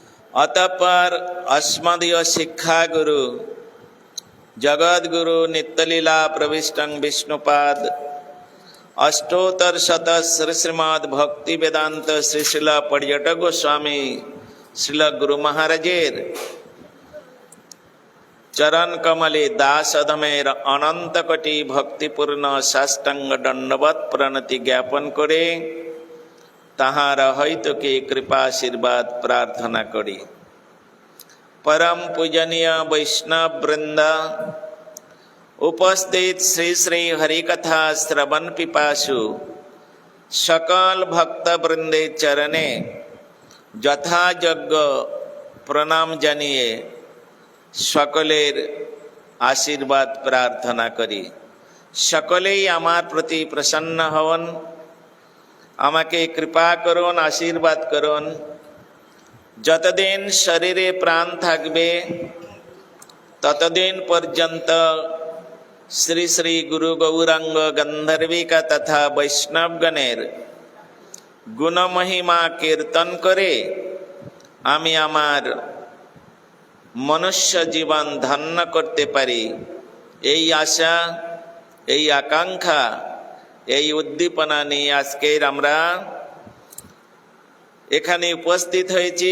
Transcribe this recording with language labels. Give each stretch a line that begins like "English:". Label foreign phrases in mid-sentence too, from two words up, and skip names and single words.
Bangla: অতঃপর অস্মদীয় শিক্ষা গুরু জগৎ গুরু নিত্যলীলা প্রবিষ্টং বিষ্ণুপাদ অষ্টোত্তর শত শ্রীমদ্ ভক্তি বেদান্ত শ্রী শিল পর্যটক গোস্বামী শ্রীল গুরু মহারাজের চরণ কমলে দাস অধমের অনন্ত কোটি ভক্তিপূর্ণ সাষ্টাঙ্গ দণ্ডবৎ প্রণতি জ্ঞাপন করে তাহার হয়তোকে কৃপাশীর্বাদ প্রার্থনা করি। পরম পূজনীয় বৈষ্ণব বৃন্দ, উপস্থিত শ্রী শ্রী হরিকথা শ্রবণ পিপাসু সকল ভক্ত বৃন্দে চরণে যথাযোগ্য প্রণাম জানিয়ে সকলের আশীর্বাদ প্রার্থনা করি। সকলেই আমার প্রতি প্রসন্ন হবেন, আমাকে কৃপা করুন, আশীর্বাদ করুন। যতদিন শরীরে প্রাণ থাকবে ততদিন পর্যন্ত শ্রী শ্রী গুরু গৌরাঙ্গ গন্ধর্বিকা তথা বৈষ্ণবগণের গুণমহিমা কীর্তন করে আমি আমার মনুষ্য জীবন ধন্য করতে পারি, এই আশা, এই আকাঙ্ক্ষা, এই উদ্দীপনা নিয়ে আজকের আমরা এখানে উপস্থিত হয়েছি।